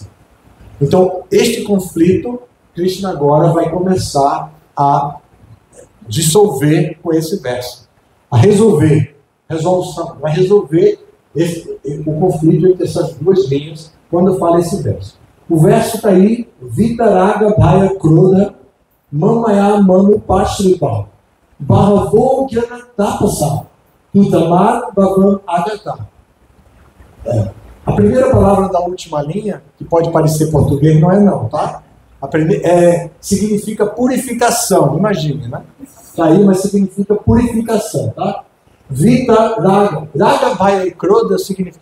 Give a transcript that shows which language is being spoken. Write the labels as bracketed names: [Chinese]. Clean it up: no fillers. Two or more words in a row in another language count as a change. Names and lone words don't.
[Portuguese] Então, este conflito, Krishna agora vai começar a dissolver com esse verso. Vai resolver o conflito entre essas duas linhas quando fala esse verso. O verso está aí, [Sanskrit] Vitaraga Bhaya Krodha Mamaya Manu Pashrita Bhavo Gyana Tapasa Tutamar Bhavam Agata. [Portuguese] A primeira palavra da última linha, que pode parecer português, não é não, tá? Significa purificação, imagine, né? Tá aí, mas significa purificação, tá? [Sanskrit] Vita Raga. Raga, Bhaya e Krodha significa...